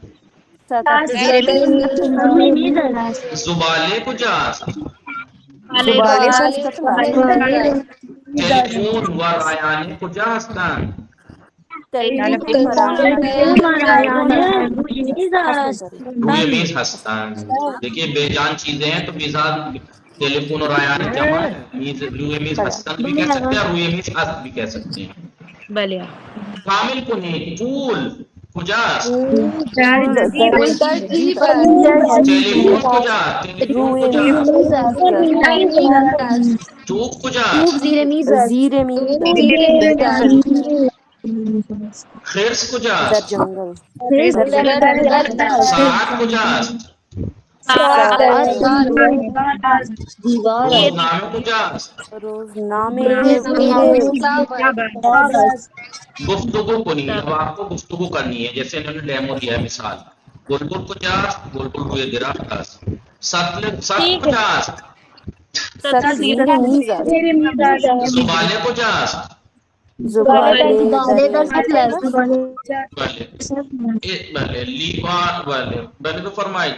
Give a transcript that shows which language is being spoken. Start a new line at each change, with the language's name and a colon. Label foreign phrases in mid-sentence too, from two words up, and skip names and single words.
Persian: زباله کجاست؟ تلفون و رایانه کجا هستند؟ روی میز هستند.
Urdu: دیکھیے بے جان چیزیں ہیں تو میزان ٹیلیفون اور رایانه جمع ہے.
Persian: روی میز هستند
Urdu: بھی کہہ سکتے ہیں,
Persian: روی میز هست
Urdu: بھی کہہ سکتے ہیں.
Persian: کامل کنید. پول کجاست؟ ٹیلیفون کجاست؟ چوب کجاست؟ زیر میز. خرس کجاست؟ در جنگل. ساعت کجاست؟ روزنامه کجاست؟ روزنامه گفتگو کنی.
Urdu: اب آپ کو گفتگو کرنی ہے جیسے انہوں نے ڈیمو دیا ہے.
Persian: مثال بلبل کجاست؟ بلبل روی درخت است. سطل کجاست؟ زیر میز. زباله کجاست؟ زباله بله لیوان بله تو فرمایید.